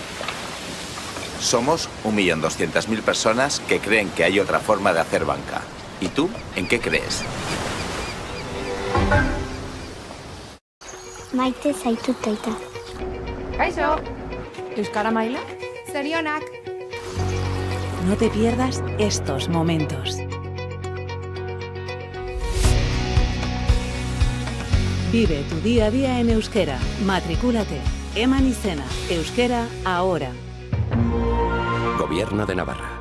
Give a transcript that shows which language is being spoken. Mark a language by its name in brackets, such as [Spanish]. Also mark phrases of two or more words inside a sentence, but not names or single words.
[Spanish] Somos 1.200.000 personas que creen que hay otra forma de hacer banca. ¿Y tú, en qué crees? [Basque] Maite zaitut aita. Kaixo. Euskara maila? Zorionak. [Spanish] No te pierdas estos momentos. Vive tu día a día en euskera. Matricúlate. [Basque] Eman izena. [Spanish] Euskera ahora. Gobierno de Navarra.